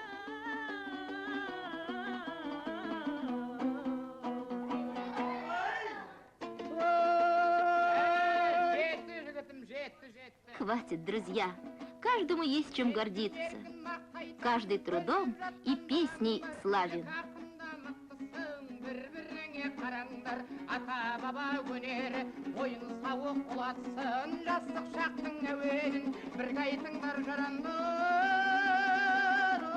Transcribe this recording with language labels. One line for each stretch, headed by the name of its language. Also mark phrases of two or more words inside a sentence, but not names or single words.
Russian: Хватит, друзья. Каждому есть чем гордиться. Каждый трудом и песней славен.
Kazakh: Ата-баба өнері ойын сауық құлатсын, жастық шақтың әуенін бірге айтыңдар жарандар.